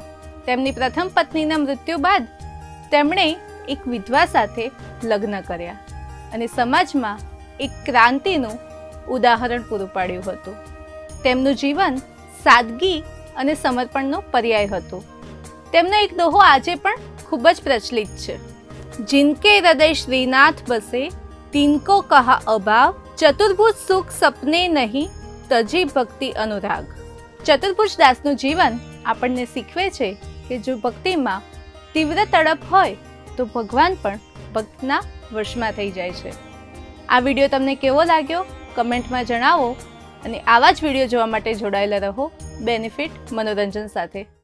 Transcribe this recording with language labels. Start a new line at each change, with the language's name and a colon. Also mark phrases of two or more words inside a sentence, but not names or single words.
Gujarati: તેમની પ્રથમ પત્નીના મૃત્યુ બાદ તેમણે એક વિધવા સાથે લગ્ન કર્યા અને સમાજમાં એક ક્રાંતિનું ઉદાહરણ પૂરું પાડ્યું હતું. તેમનું જીવન સાદગી અને સમર્પણનો પર્યાય હતો. તેમનો એક દોહો આજે પણ ખૂબ જ પ્રચલિત છે.
Braj: जिनके हृदय श्रीनाथ बसे तिनको कहा अभाव, चतुर्भुज सुख सपने नहीं, तजी भक्ति अनुराग।
Gujarati: चतुर्भुज दासનું જીવન આપણને શીખવે છે કે જો ભક્તિમાં તીવ્ર તડપ હોય તો ભગવાન પણ ભક્તના વશમાં થઈ જાય છે. આ વિડીયો તમને કેવો લાગ્યો કમેન્ટમાં જણાવો અને આવા જ વિડીયો જોવા માટે જોડાયેલા રહો બેનિફિટ મનોરંજન સાથે.